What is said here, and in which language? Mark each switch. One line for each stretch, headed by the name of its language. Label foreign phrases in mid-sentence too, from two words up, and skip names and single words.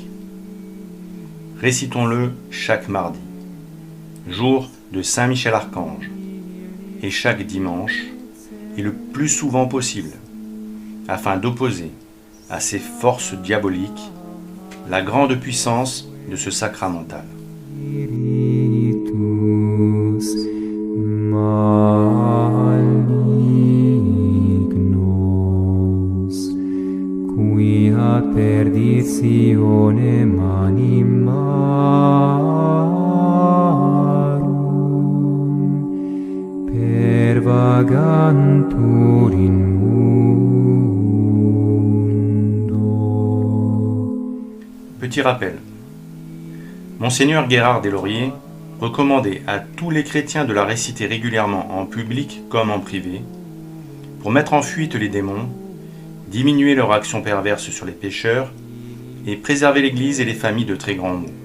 French: Récitons-le chaque mardi, jour de Saint Michel Archange, et chaque dimanche, et le plus souvent possible, afin d'opposer à ces forces diaboliques la grande puissance de ce sacramental.
Latin: Spiritus malignos, qui ad perditionem animarum pervagantur in
French: Petit rappel. Monseigneur Guérard Deslauriers recommandait à tous les chrétiens de la réciter régulièrement en public comme en privé pour mettre en fuite les démons, diminuer leur action perverse sur les pécheurs et préserver l'Église et les familles de très grands maux.